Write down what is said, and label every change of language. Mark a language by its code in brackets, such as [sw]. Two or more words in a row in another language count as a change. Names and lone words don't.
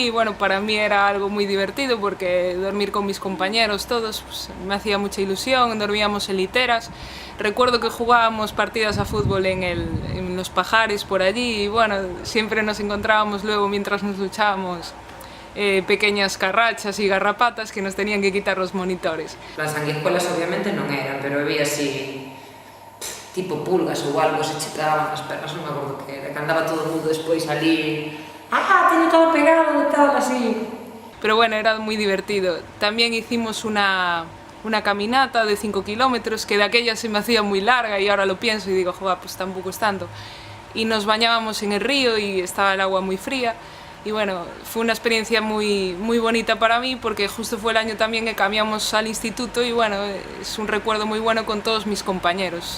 [es] Y bueno, para mí era algo muy divertido porque dormir con mis compañeros todos pues, me hacía mucha ilusión, dormíamos en literas. Recuerdo que jugábamos partidas a fútbol en los pajares por allí y bueno, siempre nos encontrábamos luego mientras nos duchábamos pequeñas carrachas y garrapatas que nos tenían que quitar los monitores. Las sanguijuelas obviamente [gl] non eran, pero había así tipo pulgas ou algo, se che pegaban as pernas, non me acordo que era, que andaba todo o mundo despois ali, teño todo pegado e tal, así. [es] Pero bueno, era muy divertido. También hicimos una caminata de 5 kilómetros, que de aquella se me hacía muy larga y ahora lo pienso y digo, joder, pues tampoco es tanto. Y nos bañábamos en el río y estaba el agua muy fría. Y bueno, fue una experiencia muy bonita para mí porque justo fue el año también que cambiamos al instituto y bueno, es un recuerdo muy bueno con todos mis compañeros.